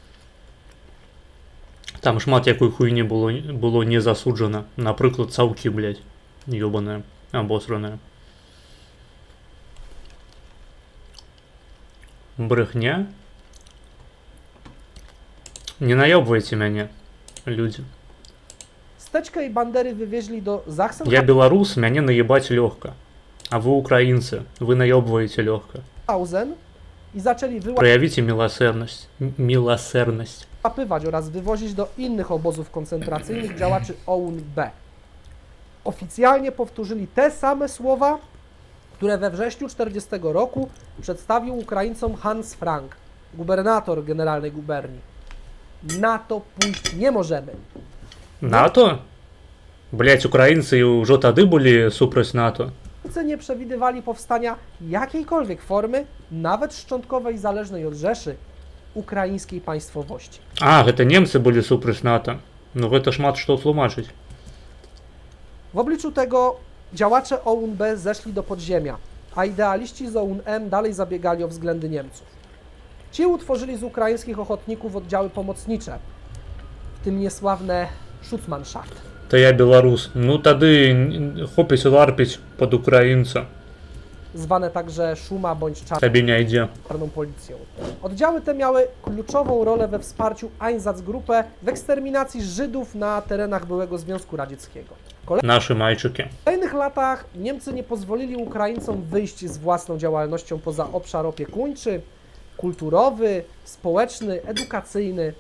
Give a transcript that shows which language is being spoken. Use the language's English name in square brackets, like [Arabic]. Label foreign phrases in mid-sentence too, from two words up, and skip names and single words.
[Belarusian] Там шмат якой хуйні было не засуджана. Напрыклад, цаўкі, блядь, ёбаная, обосранная. [Ukrainian] Брехня? [Belarusian] Не наёбвайце мяне, людзі. [Polish] Steczkę i Bandery wywieźli do Sachsenhausen. [Belarusian] Я беларус, мяне наебаць лёгка. А вы украінцы, вы наёбваеце лёгка. [Polish] I zaczęli [Belarusian] Праявіце міласэрнасць. [Polish] wyłapywać oraz wywozić do innych obozów koncentracyjnych działaczy OUN-B. Oficjalnie powtórzyli te same słowa, które we wrześniu 1940 roku przedstawił Ukraińcom Hans Frank, gubernator generalnej guberni. Na to pójść nie możemy. [Belarusian] НАТО? Блять, украінцы ўжо тады былі супраць НАТО. [Polish] Niemcy nie przewidywali powstania jakiejkolwiek formy, nawet szczątkowej, zależnej od Rzeszy, ukraińskiej państwowości. [Belarusian] А, гэта немцы былі супраць НАТО. Ну гэта шмат што тлумачыць. [Polish] W obliczu tego działacze OUN-B zeszli do podziemia, a idealiści z OUN-M dalej zabiegali o względy Niemców. Ci utworzyli z ukraińskich ochotników oddziały pomocnicze, w tym niesławne Schutzmannschaft. [Ukrainian] Та я беларус. [Belarusian] Ну тады хопіць ларпіць пад украінца. [Polish] Zwane także Szuma bądź [Belarusian] Табе не ідзе. [Polish] Czarną Policją. Oddziały te miały kluczową rolę we wsparciu Einsatzgruppe w eksterminacji Żydów na terenach byłego Związku Radzieckiego. W [Belarusian] Нашы мальчыкі. [Polish] kolejnych latach Niemcy nie pozwolili Ukraińcom wyjść z własną działalnością poza obszar opiekuńczy, kulturowy, społeczny, edukacyjny.